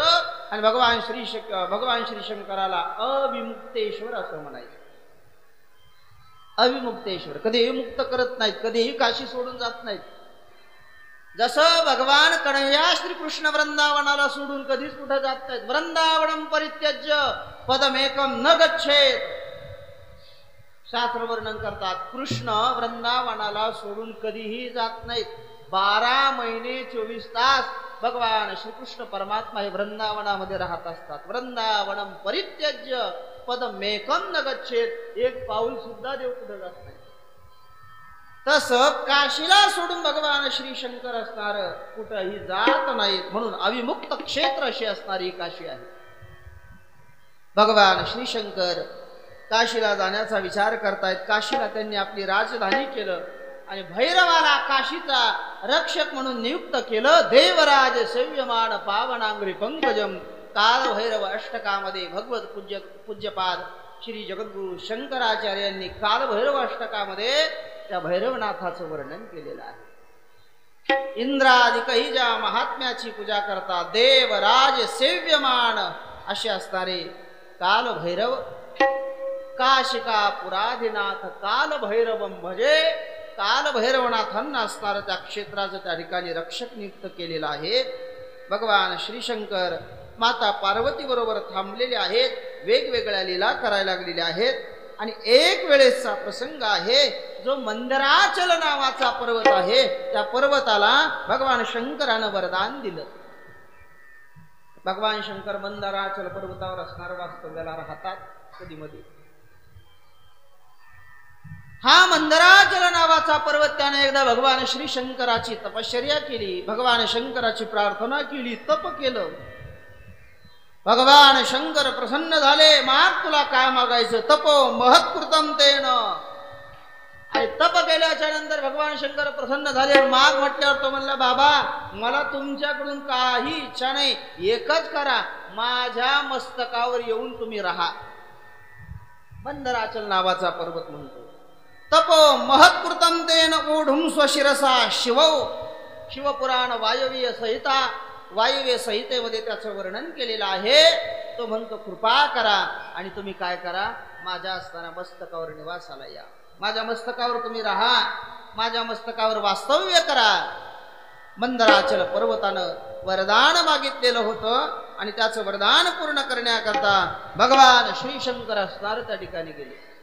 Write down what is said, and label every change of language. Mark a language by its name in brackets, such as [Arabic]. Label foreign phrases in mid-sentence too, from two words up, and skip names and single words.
[Marathi] आणि भगवान श्री शंकराला अविमुक्तेश्वर असं म्हणायचं. अविमुक्तेश्वर, कधीही मुक्त करत नाहीत, कधीही काशी सोडून जात नाहीत. जसं भगवान कन्हैया श्रीकृष्ण वृंदावनाला सोडून कधीच कुठं जात नाहीत. [Sanskrit] वृंदावनम परित्यज्य पदमेकम न गच्छेत. [Marathi] शास्त्र वर्णन करतात, कृष्ण वृंदावनाला सोडून कधीही जात नाहीत. 12 महिने 24 तास भगवान श्रीकृष्ण परमात्मा हे वृंदावनामध्ये राहत असतात. [Sanskrit] वृंदावनम परित्यज्य पदमेकम न गच्छेत. [Marathi] एक पाऊल सुद्धा देव कुठे जात नाही. तसं काशीला सोडून भगवान श्री शंकर असणार कुठंही जात नाहीत, म्हणून अविमुक्त क्षेत्र अशी असणारी काशी आहे. भगवान श्री शंकर काशीला जाण्याचा विचार करतायत. काशीला त्यांनी आपली राजधानी केलं आणि भैरवाला काशीचा रक्षक म्हणून नियुक्त केलं. [Sanskrit] देवराज सेव्यमान पावनांग्री पंकजम. [Marathi] काल भैरव अष्टकामध्ये भगवत पूज्यपाद श्री जगद्गुरु शंकराचार्यांनी काल भैरव अष्टकामध्ये त्या भैरवनाथाचं वर्णन केलेलं आहे. इंद्रादिकही ज्या महात्म्याची पूजा करतात, [Sanskrit] देवराज सेव्यमान [Marathi] असे असणारे काल भैरव, [Sanskrit] काशिका पुराधिनाथ काल भैरवम भजे. [Marathi] काल भैरवनाथांना असणारं त्या क्षेत्राचं त्या ठिकाणी रक्षक नियुक्त केलेलं आहे. भगवान श्रीशंकर माता पार्वती बरोबर थांबलेले आहेत. वेगवेगळ्या लीला करायला लागलेल्या आहेत. आणि एक वेळेसचा प्रसंग आहे, जो मंदराचल नावाचा पर्वत आहे, त्या पर्वताला भगवान शंकरानं वरदान दिलं. भगवान शंकर मंदराचल पर्वतावर असणार वास्तव्याला राहतात कधी मध्ये. हा मंदराचल नावाचा पर्वत त्याने एकदा भगवान श्री शंकराची तपश्चर्या केली, भगवान शंकराची प्रार्थना केली, तप केलं. भगवान शंकर प्रसन्न झाले. माग तुला काय मागायचं? [Sanskrit] तपो महत्कृतम तेन. [Marathi] आणि तप केल्याच्या नंतर भगवान शंकर प्रसन्न झाले. माग म्हटल्यावर तो म्हणला, बाबा मला तुमच्याकडून काही इच्छा नाही, एकच करा, माझ्या मस्तकावर येऊन तुम्ही राहा. मंदराचल नावाचा पर्वत म्हणतो. [Sanskrit] तपो महत्कृतम तेन ओढुम स्वशिरसा शिवौ. [Marathi] शिवपुराण वायवीय संहिता, वायव्य संहितेमध्ये त्याचं वर्णन केलेलं आहे. तो म्हणतो, कृपा करा आणि तुम्ही काय करा, माझ्या असताना मस्तकावर निवासाला या, माझ्या मस्तकावर तुम्ही राहा, माझ्या मस्तकावर वास्तव्य करा. मंदराचल पर्वतानं वरदान मागितलेलं होतं आणि त्याचं वरदान पूर्ण करण्याकरता भगवान श्रीशंकर असणार त्या ठिकाणी गेले.